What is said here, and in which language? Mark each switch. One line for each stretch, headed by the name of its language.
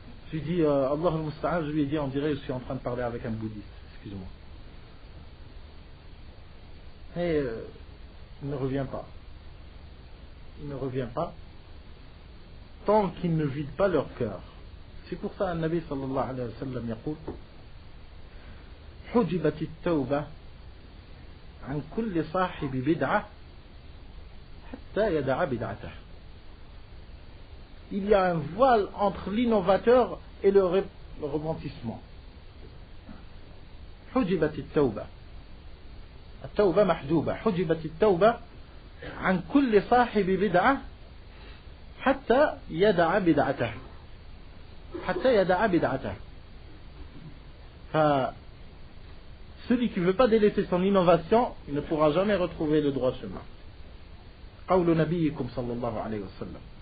French: Je lui ai dit Allah al-Musta'an, je lui ai dit on dirait que je suis en train de parler avec un bouddhiste, excuse-moi. Et il ne revient pas. Il ne revient pas tant qu'ils ne vident pas leur cœur. C'est pour ça le Nabi sallallahu alayhi wa sallam
Arabic: يقول حجبت التوبة عن كل صاحب بدعة حتى يدع بدعته.
French: Il y a un voile entre l'innovateur et le repentissement.
Arabic: حجبت التوبة. التوبة محجوبة. حجبت التوبة عن كل صاحب بدعة حتى يدع بدعته. حتى يدع بدعته.
French: Celui qui ne veut pas délaisser son innovation, il ne pourra jamais retrouver le droit chemin.
Arabic: قول نبيكم صلى الله عليه وسلم.